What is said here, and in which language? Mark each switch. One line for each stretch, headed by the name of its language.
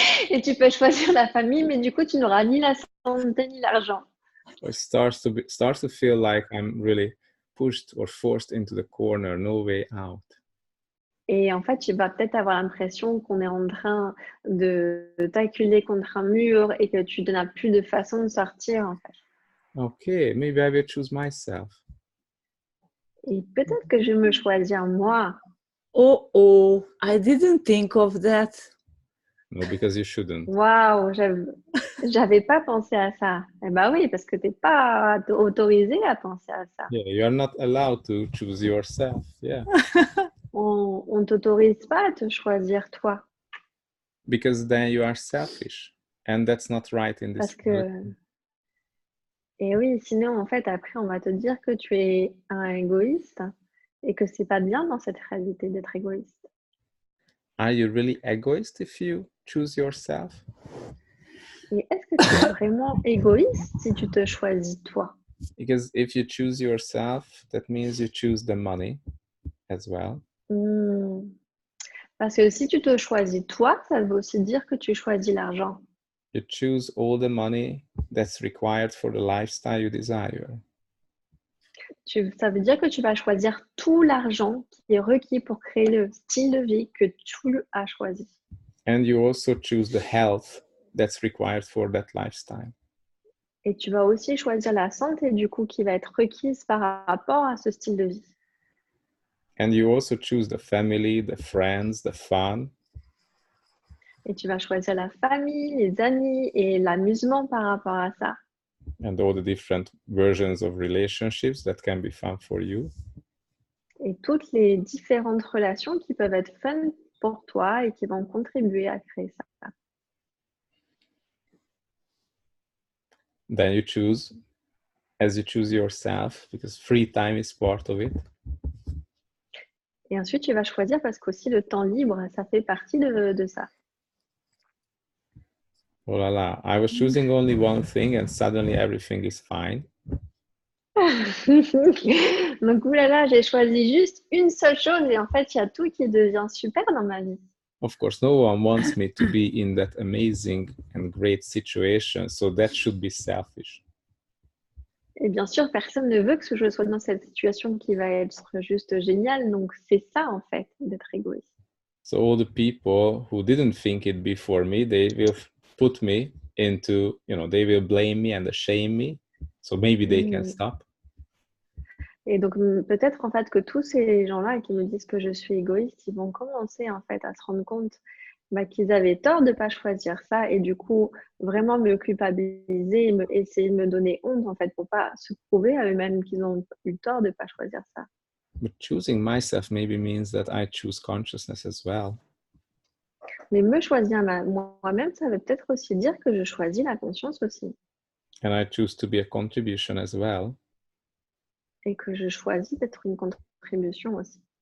French: Et tu peux choisir la famille, mais du coup, tu n'auras ni la santé ni l'argent.
English: So it starts to feel like I'm really pushed or forced into the corner, no way out.
French: Et en fait, tu vas peut-être avoir l'impression qu'on est en train de t'acculer contre un mur et que tu n'as plus de façon de sortir, en fait.
English: Okay, maybe I will choose myself.
French: Et peut-être que je vais me choisir moi.
English: Oh, I didn't think of that. No, because you shouldn't.
French: Waouh, j'avais pas pensé à ça. Eh ben oui, parce que t'es pas autorisé à penser à ça.
English: Yeah, you are not allowed to choose yourself. Yeah.
French: On t'autorise pas à te choisir toi.
English: Because then you are selfish. And that's not right in this
French: Parce que, et oui, sinon, en fait, après, on va te dire que tu es un égoïste et que c'est pas bien dans cette réalité d'être égoïste.
English: Are you really egoist if you choose yourself?
French: Et est-ce que tu es vraiment égoïste si tu te choisis toi?
English: Because if you choose yourself, that means you choose the money as well.
French: Parce que si tu te choisis toi, ça veut aussi dire que tu choisis l'argent.
English: You choose all the money that's required for the lifestyle you desire.
French: Ça veut dire que tu vas choisir tout l'argent qui est requis pour créer le style de vie que tu as choisi.
English: And you also choose the health that's required for that lifestyle.
French: Et tu vas aussi choisir la santé du coup qui va être requise par rapport à ce style de vie.
English: And you also choose the family, the friends, the fun.
French: Et tu vas choisir la famille, les amis et l'amusement par rapport à ça.
English: And all the different versions of relationships that can be fun for you.
French: Et toutes les différentes relations qui peuvent être fun pour toi et qui vont contribuer à créer ça.
English: Then you choose, as you choose yourself, because free time is part of it.
French: Et ensuite, tu vas choisir parce qu'aussi le temps libre, ça fait partie de ça.
English: Oh la la, I was choosing only one thing and suddenly everything is fine.
French: Donc, oulala, j'ai choisi juste une seule chose et en fait, il y a tout qui devient super dans ma vie.
English: Of course, no one wants me to be in that amazing and great situation, so that should be selfish.
French: Et bien sûr, personne ne veut que je sois dans cette situation qui va être juste géniale. Donc, c'est ça, en fait, d'être égoïste.
English: So all the people who didn't think it before me, they will put me into, they will blame me and shame me. So maybe they can stop.
French: Et donc, peut-être, en fait, que tous ces gens-là qui me disent que je suis égoïste, ils vont commencer, en fait, à se rendre compte qu'ils avaient tort de ne pas choisir ça et du coup, vraiment me culpabiliser et essayer de me donner honte, en fait, pour pas se prouver à eux-mêmes qu'ils ont eu tort de ne pas choisir ça.
English: But choosing myself maybe means that I choose consciousness as well.
French: Mais me choisir moi-même, ça veut peut-être aussi dire que je choisis la conscience aussi.
English: And I choose to be a contribution as well.
French: Et que je choisis d'être une contribution aussi.